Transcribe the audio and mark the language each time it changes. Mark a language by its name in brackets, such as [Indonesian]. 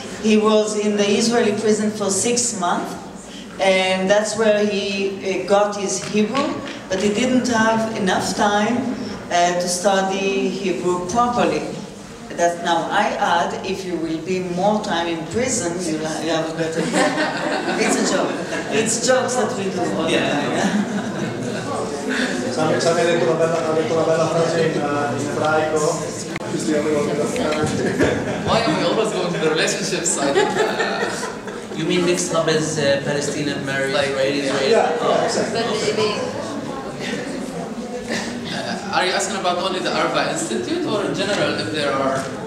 [English] He was in the Israeli prison for 6 months, and that's where he got his Hebrew, but he didn't have enough time to study Hebrew properly. That now I add, if you will be more time in prison, you have a better time. It's a joke. It's jokes that we do all the time. [Italian] Sami ha detto una bella frase in ebraico. [English] Why are we always going to the relationship side? You mean mixed up as Palestinian married, Like, Israeli? Yeah, exactly. Are you asking about only the Arava Institute or in general if there are?